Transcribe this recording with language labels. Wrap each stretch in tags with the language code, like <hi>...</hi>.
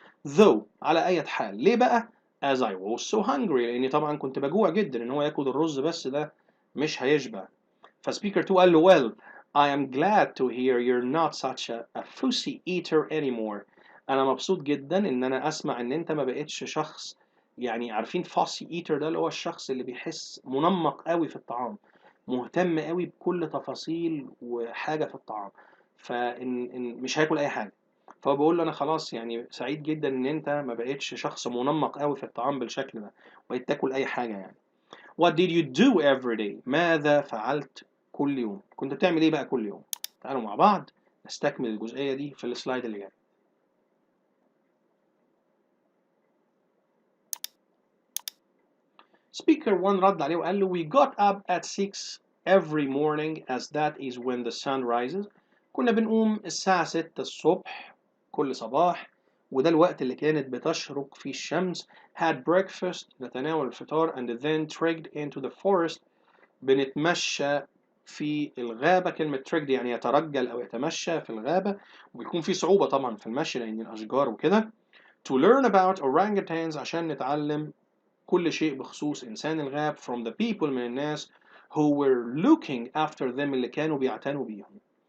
<ar>Though على أي حال ليه بقى؟</ar> <en>As I was so hungry</en> <ar>لأني طبعا كنت بجوع جدا إن هو ياكل الرز بس ده مش هيشبع. فسبيكر 2 قال له</ar> <en>well I am glad to hear you're not such a fussy eater anymore.</en> <ar>أنا مبسوط جدا إن أنا أسمع إن أنت ما بقتش شخص يعني عارفين fussy eater ده اللي هو الشخص اللي بيحس منمق قوي في الطعام مهتم قوي بكل تفاصيل وحاجة في الطعام فإن مش هاكل أي حاجة. فهو بيقول له انا خلاص يعني سعيد جدا ان انت ما بقتش شخص منمق قوي في الطعام بالشكل ده بقيت تاكل اي حاجه يعني.</ar> <en>What did you do every day؟</en> <ar>ماذا فعلت كل يوم؟ كنت بتعمل ايه بقى كل يوم؟ تعالوا مع بعض نستكمل الجزئيه دي في السلايد اللي جاي.</ar> <en>Speaker 1</en> <ar>رد عليه وقال له</ar> <en>we got up at 6 every morning as that is when the sun rises.</en> <ar>كنا بنقوم الساعة 6 الصبح كل صباح وده الوقت اللي كانت بتشرق فيه الشمس.</ar> <en>Had breakfast</en> <ar>نتناول الفطار</ar> <en>and then trekked into the forest</en> <ar>بنتمشى في الغابة. كلمة trekked يعني يترجل أو يتمشى في الغابة وبيكون في صعوبة طبعا في المشي لأن الأشجار وكده.</ar> <en>To learn about orangutans</en> <ar>عشان نتعلم كل شيء بخصوص إنسان الغاب</ar> <en>from the people</en> <ar>من الناس</ar> <en>who were looking after them</en> <ar>اللي كانوا بيعتنوا بيهم.</ar>